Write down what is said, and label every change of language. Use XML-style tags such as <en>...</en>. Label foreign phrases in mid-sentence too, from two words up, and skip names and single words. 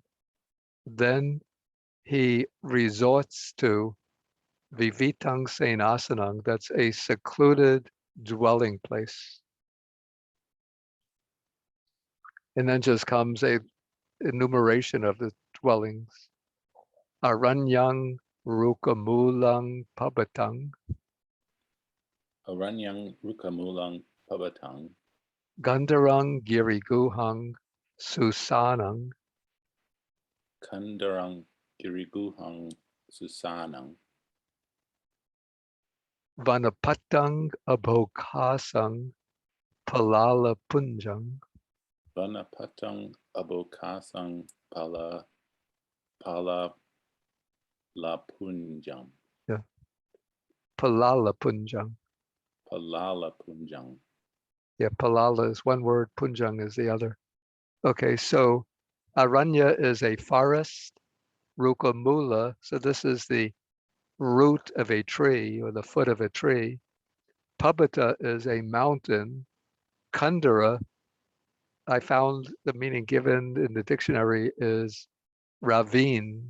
<en>Then he resorts to</en> <pi>Vivitang Senasanang,</pi> <en>that's a secluded dwelling place. And then just comes a enumeration of the dwellings.</en> <pi>Aranyang Rukamulang Pabatang. Aranyang Rukamulang Pabatang. Gandarang Giriguhang Susanang. Kandarang Giriguhang Susanang. Vanapatang Abhokasang Palala Punjang. Vanapatang Abhokasang Pala Punjam. Yeah. Palala Punjang. Palala Punjang.</pi> <en>Yeah, Palala is one word, Punjang is the other. Okay, so Aranya is a forest, Rukamula, so this is the root of a tree or the foot of a tree. Pabata is a mountain. Kandara, I found the meaning given in the dictionary is ravine.</en>